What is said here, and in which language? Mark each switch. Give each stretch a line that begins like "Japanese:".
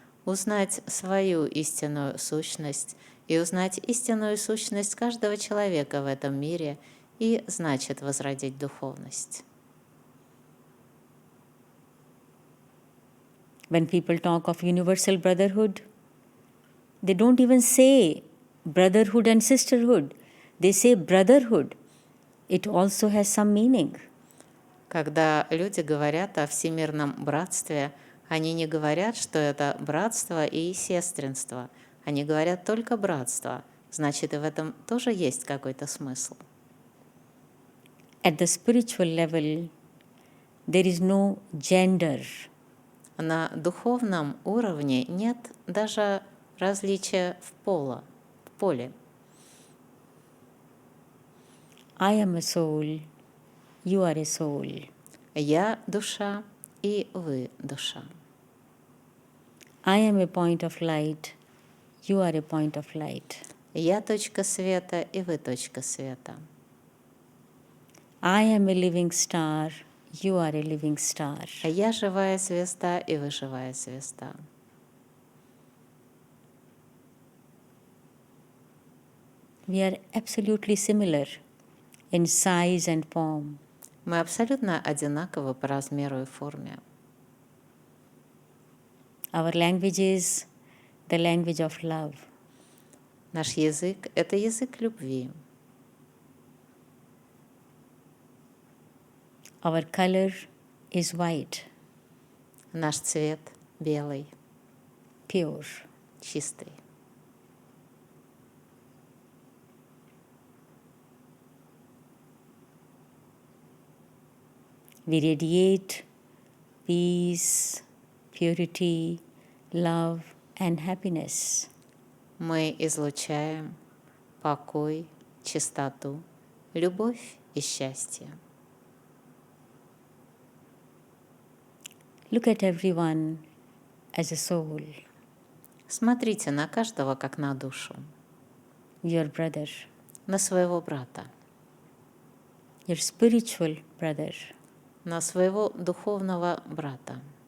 Russian: Узнать свою истинную сущность и узнать истинную сущность каждого человека в этом мире и значит возродить духовность.
English: When people talk of universal brotherhood, they don't even say brotherhood and sisterhood. They say brotherhood. It also has some meaning.
Russian: Когда люди говорят о всемирном братстве, они не говорят, что это братство и сестринство. Они говорят только братство. Значит, и в этом тоже есть какой-то смысл.
English: At the spiritual level, there is no gender.
Russian: На духовном уровне нет даже различия в поле.
English: I am a soul, you are a soul.
Russian: Я душа, и вы душа.
English: I am a point of light, you are a point of light.
Russian: Я точка света, и вы точка света.
English: I am a living star, you are a living star.
Russian: Я живая звезда, и вы живая звезда.
English: We are absolutely similar in size and form.
Russian: Мы абсолютно одинаковы по размеру и форме.
English: Our language is the language of love.
Russian: Наш язык – это язык любви.
English: Our color is white,
Russian: Наш цвет – белый,
English: pure.
Russian: чистый.
English: We radiate peace, purity, love and happiness.
Russian: Мы излучаем покой, чистоту, любовь и счастье.
English: Look at everyone as a soul,
Russian: Смотрите на каждого как на душу,
English: your brother,
Russian: на своего брата,
English: your spiritual brother,
Russian: на своего духовного брата,